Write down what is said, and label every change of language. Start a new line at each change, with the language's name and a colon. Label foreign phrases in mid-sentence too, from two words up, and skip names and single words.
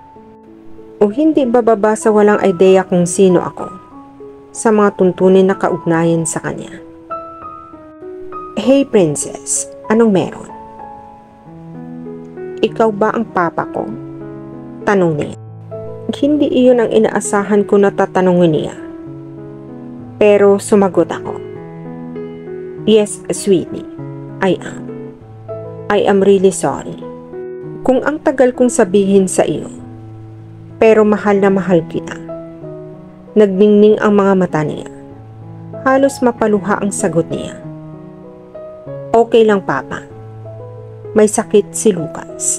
Filipino: O hindi bababa sa walang ideya kung sino ako sa mga tuntunin na kaugnayan sa kanya.
English: "Hey princess,
Filipino: anong meron?" "Ikaw ba ang papa ko?" tanong niya. Hindi iyon ang inaasahan ko na tatanungin niya. Pero sumagot ako.
English: "Yes, sweetie, I am. I am really sorry
Filipino: kung ang tagal kong sabihin sa iyo. Pero mahal na mahal kita." Nagningning ang mga mata niya. Halos mapaluha ang sagot niya. "Okay lang papa. May sakit si Lucas.